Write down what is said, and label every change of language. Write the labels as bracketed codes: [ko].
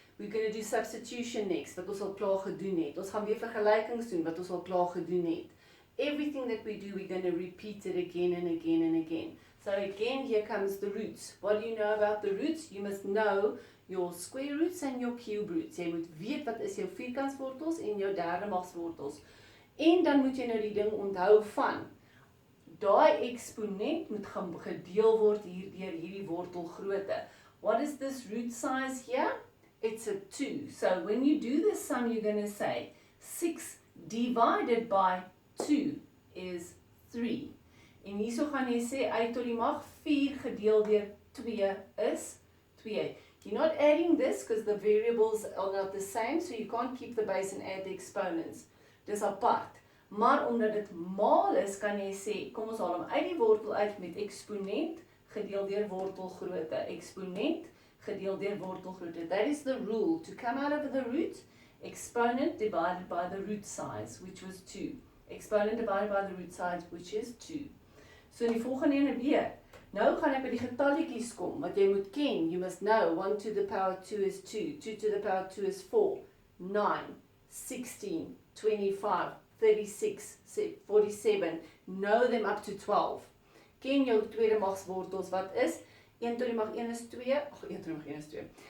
[en] We're going to do substitution next, [af] wat ons al klaar gedoen het. Ons gaan weer vergelykings doen, wat ons al klaar gedoen het. [en] Everything that we do, we're going to repeat it again and again and again. So again, here comes the roots. What do you know about the roots? You must know your square roots and your cube roots. [af] Jy moet weet wat is jou vierkantswortels en jou derdemagswortels. En dan moet jy nou die ding onthou van daai eksponent moet gedeel word hier deur hierdie wortelgrootte. [en] What is this root size here? It's a 2. So when you do this sum, you're going to say 6 divided by 2 is 3. [af] En hierso gaan jy sê, uit tot die mag 4 gedeel deur 2 is 2. [en] You're not adding this because the variables are not the same, so you can't keep the base and add the exponents. [af] Dis apart. Maar omdat dit maal is, kan jy sê, kom ons haal hom uit die wortel uit met eksponent gedeel deur wortelgrootte. Eksponent gedeel deur wortelgrootte. [en] That is the rule. To come out of the root, exponent divided by the root size, which was 2. Exponent divided by the root size, which is 2. [af] So in die volgende ene weer. Nou gaan ek by die getalletjies kom, wat jy moet ken. [en] You must know, 1 to the power 2 is 2, 2 to the power 2 is 4, 9, 16, 25, 36, 47, know them up to 12. [af] Ken jou tweede magswortels, wat is? 1 tot die mag 1 is 2, 1 tot die mag 1 is 2.